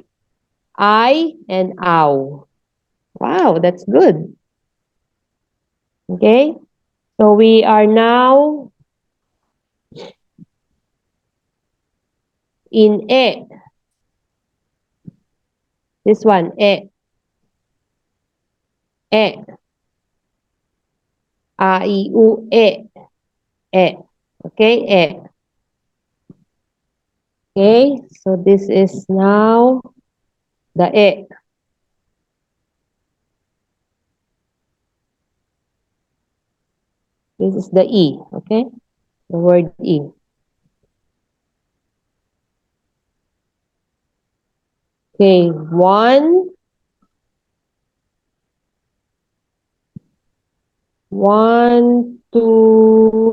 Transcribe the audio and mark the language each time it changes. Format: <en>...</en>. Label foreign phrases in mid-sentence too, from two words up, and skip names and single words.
<en>I and ow. Wow, that's good. Okay. So we are now in E. This one,</en> <ja>E. E. A, I, U, E. E.</ja> <en>Okay, E. Okay, so this is now the E. This is the E, okay? The word E. Okay, one, two.</en>